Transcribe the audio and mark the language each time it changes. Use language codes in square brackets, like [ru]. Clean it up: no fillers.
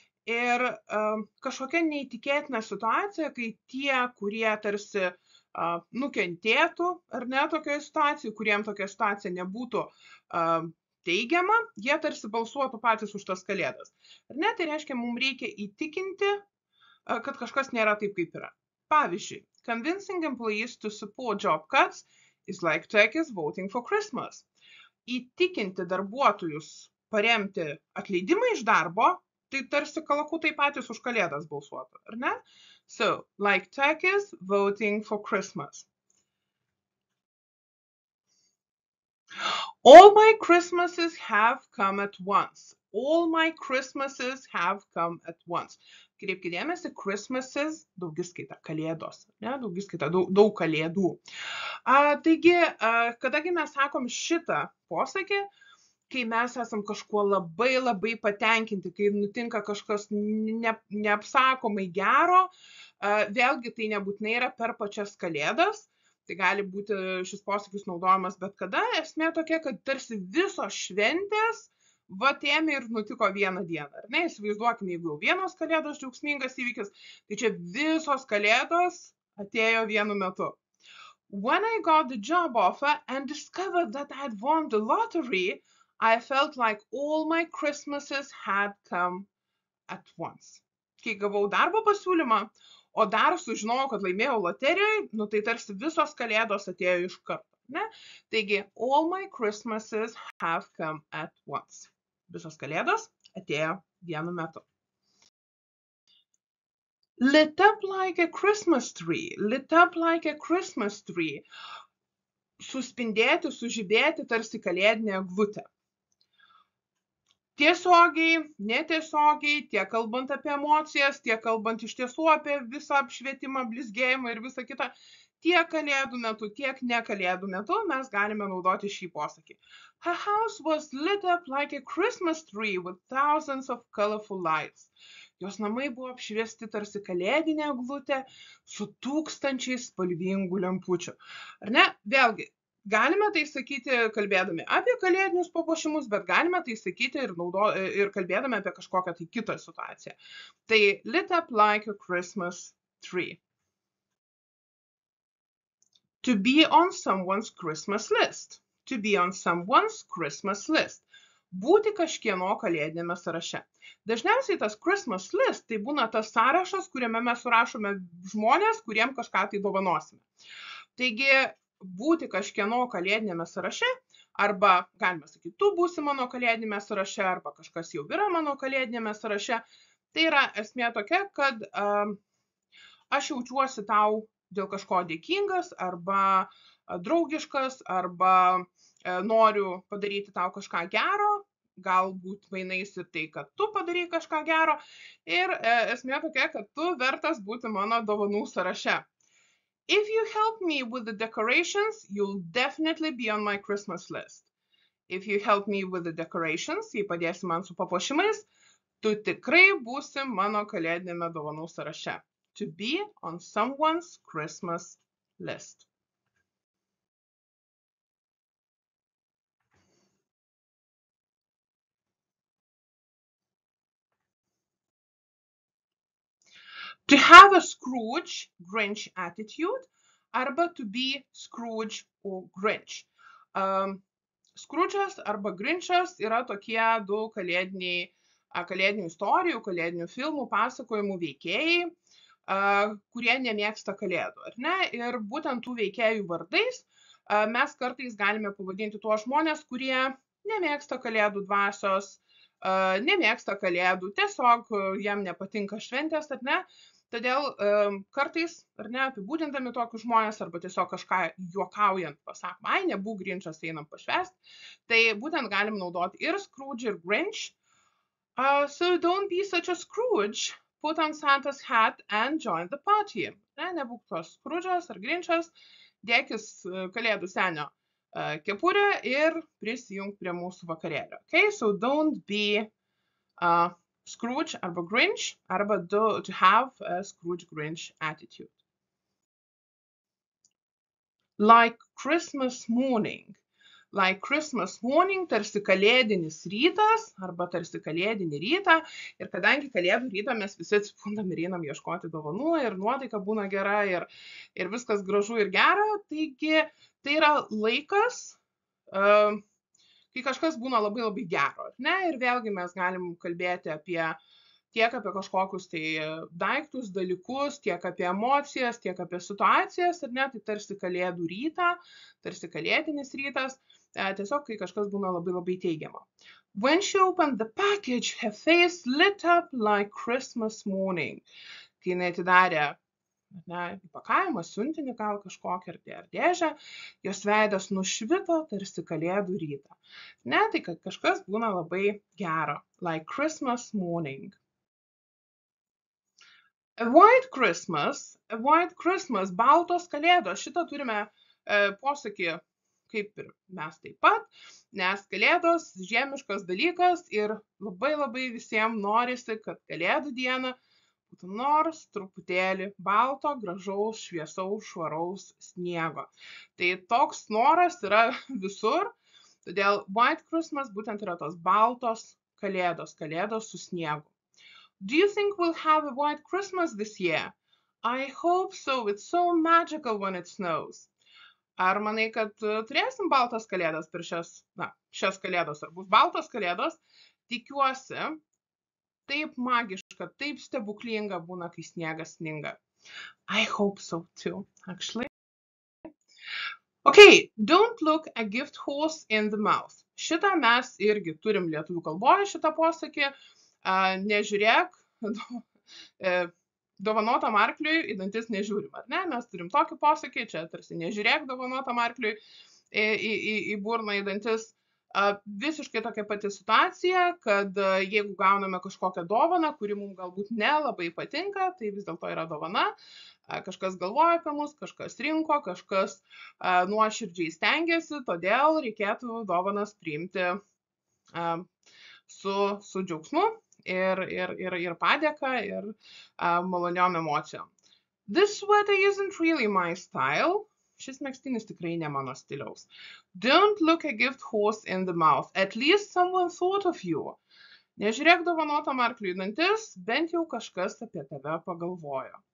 [lt] Ir kažkokia neįtikėtina situacija, kai tie, kurie tarsi nukentėtų, ar ne, tokioje situacijoje, kuriem tokia situacija nebūtų teigiama, jie tarsi balsuotų patys už tas kalėdas. Ar ne, tai reiškia, mums reikia įtikinti, kad kažkas nėra taip, kaip yra. Pavyzdžiui, [en] convincing employees to support job cuts is like turkeys voting for Christmas. [lt] Įtikinti darbuotojus paremti atleidimą iš darbo, tai tarsi kalakutai patys už kalėdas balsuotų, ar ne? [en] So, like turkeys voting for Christmas. All my Christmases have come at once. All my Christmases have come at once. [lt] Kreipkite dėmesį, Christmases, daugiskaita, kalėdos, ne? Daugiskaita, daug kalėdų. Taigi, kadagi mes sakom šitą posakį, kai mes esam kažkuo labai patenkinti, kai nutinka kažkas neapsakomai gero, vėlgi tai nebūtinai yra per pačias kalėdas, tai gali būti šis posakis naudojamas bet kada, esmė tokia, kad tarsi visos šventės ėmė ir nutiko vieną dieną. Ar ne, įsivaizduokime, jeigu jau vienos kalėdos džiaugsmingas įvykis, tai čia visos kalėdos atėjo vienu metu. [en] When I got the job offer and discovered that I had won the lottery, I felt like all my Christmases had come at once. [lt] Kai gavau darbo pasiūlymą, o dar sužinojau, kad laimėjau loterijoje, tai tarsi visos kalėdos atėjo iš karto. Ne? Taigi, [en] all my Christmases have come at once. [lt] Visos kalėdos atėjo vienu metu. [en] Lit up like a Christmas tree. Lit up like a Christmas tree. [lt] Suspindėti, sužibėti tarsi kalėdinė eglutė. Tiesiogiai, netiesiogiai, tiek kalbant apie emocijas, tiek kalbant iš tiesų apie visą apšvietimą, blizgėjimą ir visą kitą, tiek kalėdų metu, tiek ne kalėdų metu mes galime naudoti šį posakį. [en] Her house was lit up like a Christmas tree with thousands of colorful lights. [lt] Jos namai buvo apšviesti tarsi kalėdinė eglutė su tūkstančiais spalvingų lempučių. Ar ne? Vėlgi, galime tai sakyti kalbėdami apie kalėdinius papuošimus, bet galime tai sakyti ir kalbėdami apie kažkokią tai kitą situaciją. Tai [en] lit up like a Christmas tree. To be on someone's Christmas list. To be on someone's Christmas list. [lt] Būti kažkieno kalėdinėme sąraše. Dažniausiai tas Christmas list tai būna tas sąrašas, kuriame mes surašome žmonės, kuriem kažką tai dovanosime. Taigi, būti kažkieno kalėdinėme sąraše, arba galime sakyti, tu būsi mano kalėdinėme sąraše, arba kažkas jau yra mano kalėdinėme sąraše. Tai yra esmė tokia, kad aš jaučiuosi tau dėl kažko dėkingas, arba draugiškas, arba noriu padaryti tau kažką gero, galbūt mainais ir tai, kad tu padarai kažką gero. Ir esmė tokia, kad tu vertas būti mano dovanų sąraše. [en] If you help me with the decorations, you'll definitely be on my Christmas list. If you help me with the decorations, [lt] jei padėsi man su papuošimais, tu tikrai būsi mano kalėdinėme dovanų sąraše. [en] To be on someone's Christmas list. To have a Scrooge, Grinch attitude, [lt] arba [en] to be Scrooge or Grinch. [lt] Scrooge'as arba Grinch'as yra tokie du kalėdinių istorijų, kalėdinių filmų, pasakojimų veikėjai, kurie nemėgsta kalėdų, ar ne? Ir būtent tų veikėjų vardais mes kartais galime pavadinti tuos žmonės, kurie nemėgsta kalėdų dvasios, nemėgsta kalėdų, tiesiog jam nepatinka šventės, ar ne? Todėl kartais, ar ne, apibūdindami tokius žmonės, arba tiesiog kažką juokaujant pasakom, ai, nebūk Grinch'as, einam pašvęst, tai būtent galim naudoti ir Scrooge, ir Grinch. [en] So don't be such a Scrooge, put on Santa's hat and join the party. [lt] Nebūk tos Scrooge'as ar Grinch'as, dėkis kalėdų senio kepurę ir prisijunk prie mūsų vakarėlio. [en] Okay, so don't be Scrooge [lt] arba [en] Grinch, arba to have a Scrooge-Grinch attitude. Like Christmas morning. Like Christmas morning, [lt] tarsi kalėdinis rytas, arba tarsi kalėdinį rytą. Ir kadangi kalėdų rytą mes visi atsibundam ir einam ieškoti dovanų, ir nuotaika būna gera, ir viskas gražu ir gera, taigi tai yra laikas, kai kažkas būna labai labai gero, ne? Ir vėlgi mes galim kalbėti tiek apie kažkokius tai daiktus, dalykus, tiek apie emocijas, tiek apie situacijas, ar ne? Tai tarsi kalėdų rytą, tarsi kalėdinis rytas, tiesiog kai kažkas būna labai labai teigiamo. [en] When she opened the package, her face lit up like Christmas morning. [lt] Kai jinai atidarė įpakavimą, siuntinį gal kažkokią ar dėžę, jos veidas nušvito tarsi kalėdų rytą. Ne, tai kad kažkas būna labai gero. [en] Like Christmas morning. A white Christmas, [lt] baltos kalėdos. Šitą turime posakį kaip ir mes taip pat, nes kalėdos žiemiškas dalykas ir labai labai visiems norisi, kad kalėdų dieną būtų nors truputėlį balto, gražaus, šviesaus, švaraus sniego. Tai toks noras yra visur, todėl White Christmas būtent yra tos baltos kalėdos su sniegu. [en] Do you think we'll have a white Christmas this year? I hope so. It's so magical when it snows. [lt] Ar manai, kad turėsim baltas kalėdas per šias kalėdos, ar bus baltos kalėdos? Tikiuosi. Taip magiška, taip stebuklinga būna, kai sniegas sninga. [en] I hope so too, actually. Okay, don't look a gift horse in the mouth. [lt] Šitą mes irgi turim lietuvių kalboje šitą posakį. Nežiūrėk dovanotam arkliui į dantis nežiūrim, ar ne? Mes turim tokį posakį, čia tarsi nežiūrėk dovanotam arkliui į burną, į dantis. Visiškai tokia pati situacija, kad jeigu gauname kažkokią dovaną, kuri mums galbūt nelabai patinka, tai vis dėlto yra dovana. Kažkas galvoja apie mus, kažkas rinko, kažkas nuoširdžiai stengiasi, todėl reikėtų dovanas priimti su džiaugsmu ir padėka ir maloniom emocijom. [en] This sweater isn't really my style. [lt] Šis megztinis tikrai ne mano stiliaus. [en] Don't look a gift horse in the mouth. At least someone thought of you. [lt] Nežiūrėk dovanotam arkliui į dantis, bent jau kažkas apie tave pagalvojo.